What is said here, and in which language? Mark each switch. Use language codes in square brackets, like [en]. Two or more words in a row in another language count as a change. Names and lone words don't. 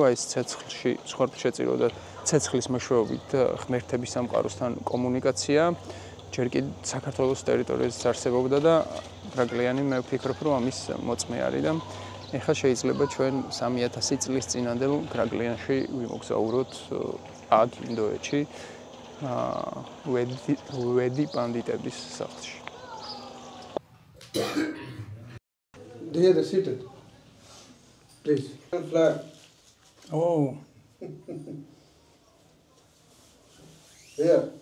[ka] აი ეს ცეცხლში მსხვერპლშეწირვა და ცეცხლის მეშვეობით ღმერთების სამყაროსთან კომუნიკაცია ჯერ კი საქართველოს ტერიტორიაზეც არსებობდა და გრაკლიანი მე ვფიქრობ, რომ ამის მოწმე არის და ეხლა შეიძლება ჩვენ 3000 წლის წინანდელ გრაკლიანში ვიმოგზაუროთ აქ ინდოეთში ვედი პანდიტების სახლში. [en] They are seated. Please. Flag. Oh. Yeah.